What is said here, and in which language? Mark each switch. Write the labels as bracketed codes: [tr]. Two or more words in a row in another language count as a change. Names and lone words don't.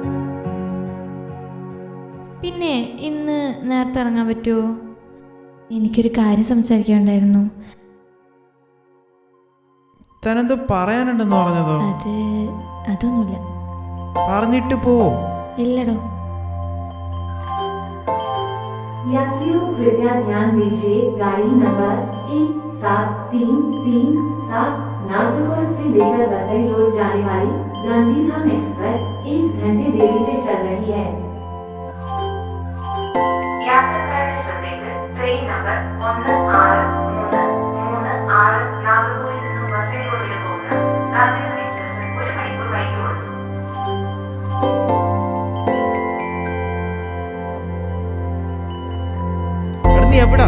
[ml] പിന്നെ ഇന്ന് നേരത്തെ ഇറങ്ങാൻ പറ്റുമോ? എനിക്കൊരു കാര്യം സംസാരിക്കാനുണ്ടായിരുന്നു. തനെന്തോ പറയാനുണ്ടെന്ന് പറഞ്ഞതോ? അതൊന്നുമില്ല. പറഞ്ഞിട്ട് പോ. ഇല്ലടോ. [hi] यात्रियों कृपया ध्यान दीजिए, गाड़ी नंबर 1733 नागरकोइल से लेकर वसई रोड जाने वाली गांधीधाम एक्सप्रेस 1 घंटे देरी से चल रही है. [ml] യാത്രക്കാരുടെ ശ്രദ്ധയ്ക്ക് ട്രെയിൻ നമ്പർ 1636 നാഗർകോവിൽ നിന്നും വസൈ റോഡിൽ പോകുന്ന ഗാന്ധിധാം എക്സ്പ്രസ് 1 മണിക്കൂർ വൈകി ഓടുന്നു. നീ എവിടാ?